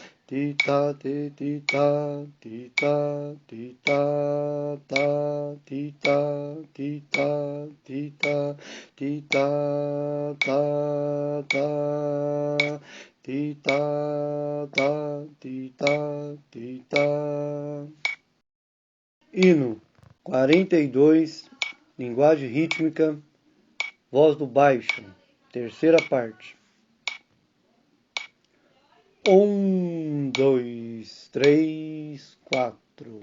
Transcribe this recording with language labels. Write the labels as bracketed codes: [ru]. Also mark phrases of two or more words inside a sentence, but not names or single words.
[pt] tita, tita, tita, tita, ta, tita, tita, tita, tita, ta, ta, tita, ta, tita, tita. Hino 42, linguagem rítmica, voz do baixo, terceira parte. 1, 2, 3, 4.